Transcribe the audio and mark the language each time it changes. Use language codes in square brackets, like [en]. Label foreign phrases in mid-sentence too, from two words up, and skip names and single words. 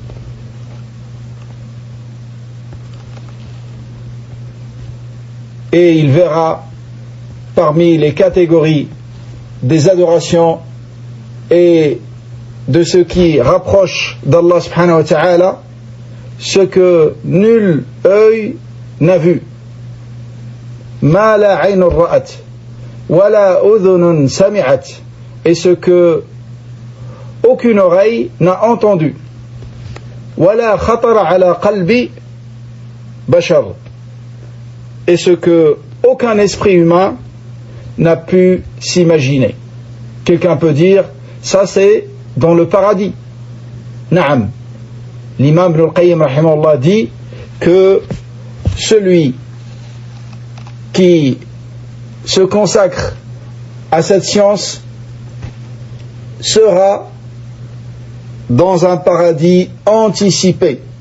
[fr] Et il verra parmi les catégories des adorations et de ce qui rapproche d'Allah [ar] سبحانه وتعالى [fr] ce que nul œil n'a vu. [ar] ما لا عين رأت ولا أذن سمعت, [fr] et ce que aucune oreille n'a entendu. [ar] ولا خطر على قلب بشر, [fr] et ce que aucun esprit humain n'a pu s'imaginer. Quelqu'un peut dire, ça c'est dans le paradis. [ar] Naam. [fr] L'imam Ibn al-Qayyim rahimahullah dit que celui qui se consacre à cette science sera dans un paradis anticipé.